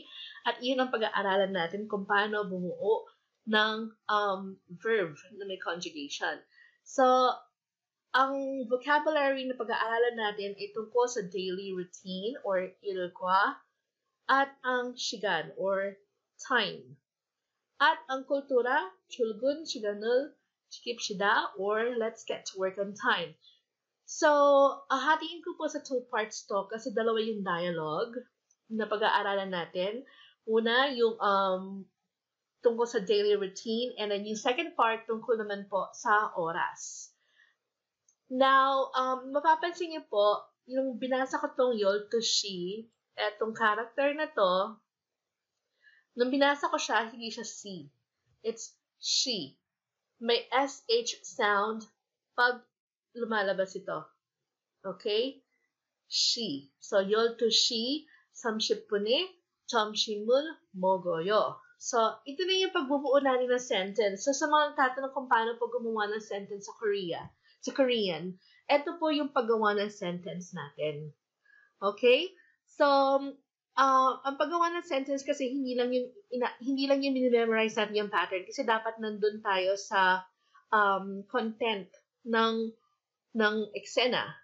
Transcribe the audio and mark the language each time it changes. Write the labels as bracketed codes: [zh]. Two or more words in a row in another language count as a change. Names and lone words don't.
[tl] At yun ang pag-aaralan natin kung paano bumuo ng verb na may conjugation. So, ang vocabulary na pag-aaralan natin ay tungkol sa [en] daily routine [tl] or ilgwa at ang sigan or time. At ang kultura, [ko] 출근 시간을 지킵시다 [en] or let's get to work on time. [tl] So, hatiin ko po sa [en] two parts [tl] to kasi dalawa yung dialogue na pag-aaralan natin. Una, yung tungkol sa [en] daily routine and then [tl] yung [en] second part [tl] tungkol naman po sa oras. Now, mapapansin niyo po, yung binasa ko tong 12시, etong character na to, nung binasa ko siya, hindi siya C. [en] It's she. [tl] May SH sound pag lumalabas ito. [en] Okay? She. So, [ko] 12시 30분에 점심을 먹어요. [tl] So, ito na yung pagbubuo natin ng sentence. So, sa mga tatanong kung paano po gumawa ng sentence sa Korean, ito po yung paggawa ng sentence natin. Okay? So, ang paggawa ng sentence kasi hindi lang yung minimemorize natin yung pattern kasi dapat nandun tayo sa content ng eksena.